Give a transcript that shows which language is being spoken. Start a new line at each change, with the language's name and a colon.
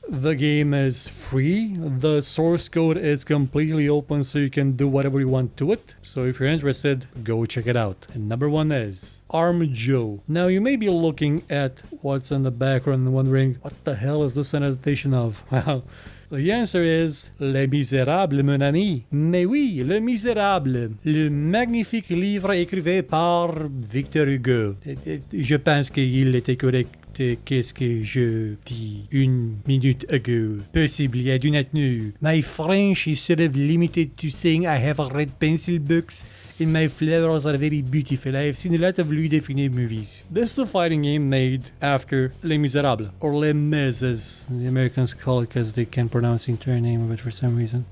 English: The game is free. The source code is completely open, so you can do whatever you want to it. So if you're interested, go check it out. And number 1 is Armijo. Now, you may be looking at what's in the background and wondering, what the hell is this an adaptation of? Well, the answer is Les Misérables, mon ami.
French: Mais oui, Les Misérables, le magnifique livre écrivé par Victor Hugo. Je pense qu'il était correct. Qu'est-ce que je dis
English: 1 minute ago? Possibly, I do not know. My French is sort of limited to saying I have read pencil books and my flowers are very beautiful. I have seen a lot of Louis Define movies. This is a fighting game made after Les Miserables, or Les Mis as the Americans call it because they can't pronounce the entire name of it for some reason.